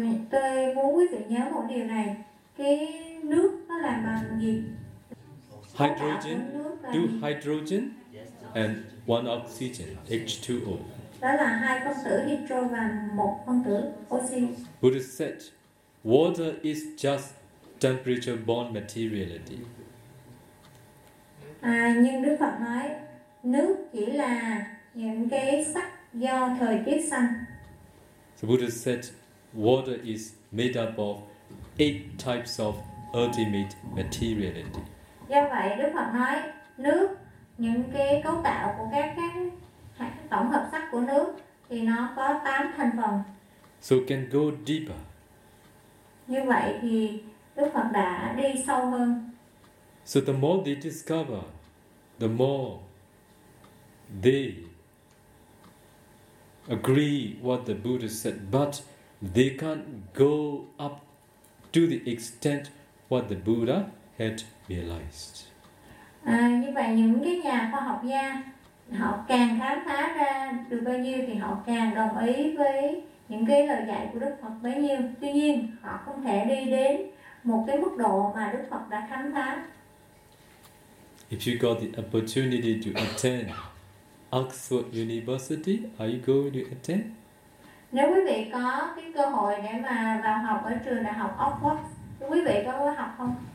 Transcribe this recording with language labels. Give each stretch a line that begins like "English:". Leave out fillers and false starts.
Vietnamese: Tôi muốn quý vị nhớ một điều này. Cái nước nó làm bằng gì?
English: Hydrogen. Do hydrogen? And one oxygen, H2O.
Vietnamese: Đó là hai phân tử hydro và một phân tử oxy.
English: Buddha said, water is just temperature-borne materiality.
Vietnamese: Nhưng Đức Phật nói, nước chỉ là những cái sắc do thời tiết sanh.
English: So Buddha said, water is made up of 8 types of ultimate materiality.
Vietnamese: Do vậy, Đức Phật nói, nước, những cái cấu tạo của các tổng hợp sắc của nước thì nó có 8 thành phần.
English: So can go deeper.
Vietnamese: Như vậy thì Đức Phật đã đi sâu hơn.
English: So the more they discover, the more they agree what the Buddha said, but they can't go up to the extent what the Buddha had realized.
Vietnamese: Như vậy những cái nhà khoa học gia họ càng khám phá ra được bao nhiêu thì họ càng đồng ý với những cái lời dạy của Đức Phật bấy nhiêu. Tuy nhiên họ không thể đi đến một cái mức độ mà Đức Phật đã khám phá.
English: If you got the opportunity to attend Oxford University, are you going to attend?
Vietnamese: Nếu quý vị có cái cơ hội để mà vào học ở trường đại học Oxford, quý vị có học không?